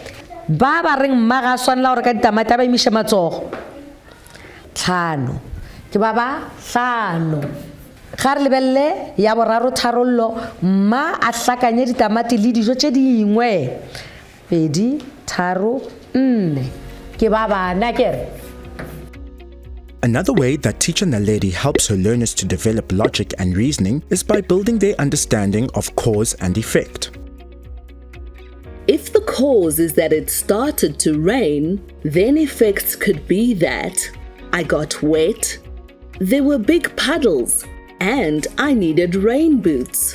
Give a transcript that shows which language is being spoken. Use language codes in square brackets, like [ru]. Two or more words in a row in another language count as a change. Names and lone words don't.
[nso] Ba ba reng mma ga swanela gore ka ditamati ba imiše matsogo 5 ke ba 5. Ga re lebelele ya boraro tharollo mma a hlakanye ditamati le dijo tše dingwe 2 3 4 ke ba 4 kere. [en] Another way that teacher Naledi helps her learners to develop logic and reasoning is by building their understanding of cause and effect. If the cause is that it started to rain, then effects could be that I got wet, there were big puddles, and I needed rain boots.